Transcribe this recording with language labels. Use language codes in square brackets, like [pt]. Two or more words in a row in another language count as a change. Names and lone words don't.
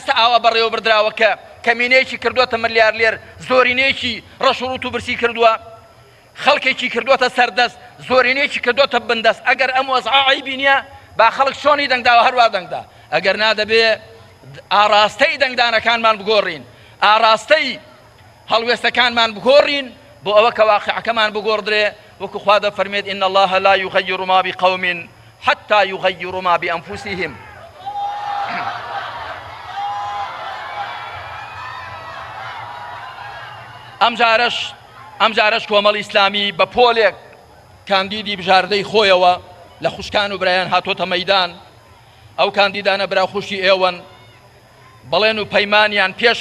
[ckb] ئاوا بەڕێوەبردراوە کە کەمینەیەکی کردووەتە ملیارلێر زۆرینەیەکی ڕەشوڕوت و برسی کردووە خەڵکێکی کردووەتە سەردەست زۆرینەیەکی کردووەتە بندەست ئەگەر ئەم وەزعی بینیە با خەڵک چۆنی دەنگداوە هەروە دەنگدا ئەگەر نادەبێ ئاراستەی دەنگدانەکانمان بگۆڕین ئاراستەی هەڵوێستەکانمان بگۆڕین بۆ ئەوە کە واقعەکەمان بگۆڕدرێ وەکو خوا دەفەرمێت [ar] إن الله لا يغير ما بقوم حتى يغيروا ما بأنفسهم [ckb] ئەم جارەش کۆمەڵی ئیسلامی بە پۆلێک کاندیدی بژاردەی خۆیەوە لە خوشکان و برایان هاتۆتە مەیدان ئەو کاندیدانە برا خوشی ئێوەن بەڵێن و پەیمانیان پێش